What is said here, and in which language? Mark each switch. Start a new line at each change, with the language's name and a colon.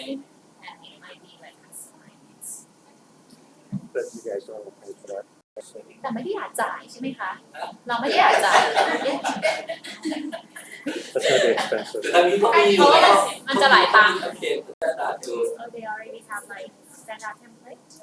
English: team and it might be like customized But you guys don't want to pay for that. So,
Thai: แต่ไม่ได้อยากจ่ายใช่ไหมคะ เราไม่ได้อยากจ่าย
English: that's gonna be expensive.
Thai: แต่มีเขามีอยู่แล้ว มันจะหลายตังค์ โอเคแต่ด่าคือ
English: Oh they already have like standard template